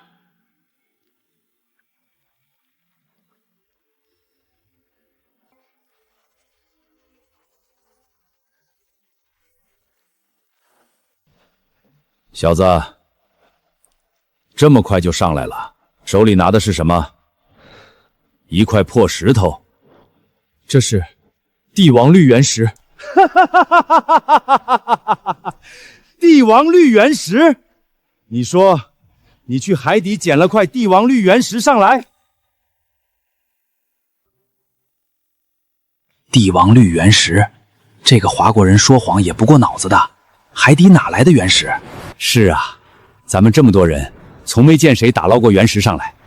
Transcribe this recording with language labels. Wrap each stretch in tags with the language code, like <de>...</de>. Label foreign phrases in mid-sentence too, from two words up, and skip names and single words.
<zh>小子，這麼快就上來了，手裡拿的是什麼？一塊破石頭。這是帝王綠原石。帝王綠原石？你說，你去海底撿了塊帝王綠原石上來？帝王綠原石，這個華國人說謊也不過腦子的，海底哪來的原石？是啊，咱們這麼多人，從沒見誰打撈過原石上來。</zh>